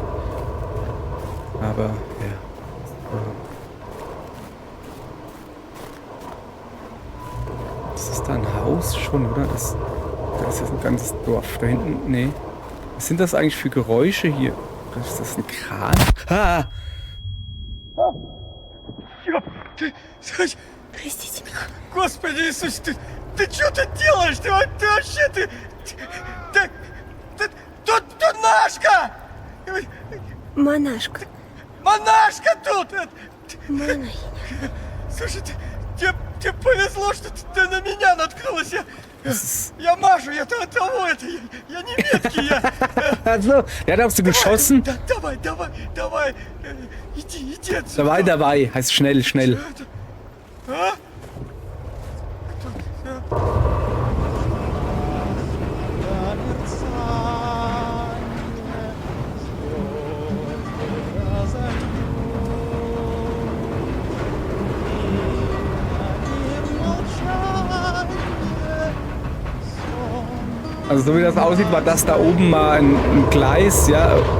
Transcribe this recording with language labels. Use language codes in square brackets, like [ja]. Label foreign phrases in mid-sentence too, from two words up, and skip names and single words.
[de] Aber, ja. Das ist da ein Haus schon, oder? Da ist jetzt ein ganzes Dorf. Da hinten, nee. Was sind das eigentlich für Geräusche hier? Oder ist das ein Kran? Ah! [ru] Простите меня. Господи Иисус, ты что ты делаешь? Ты вообще, тут Нашка! Монашка. Монашка тут! Монахиня. Слушай, тебе повезло, что ты на меня наткнулась. Я Машу, я того, я не меткий, я... [de] Also, der hat auf sie geschossen. [ru] Давай, иди отсюда. [de] Dabei, heißt schnell. А? Also so wie das aussieht, war das da oben mal ein Gleis, ja.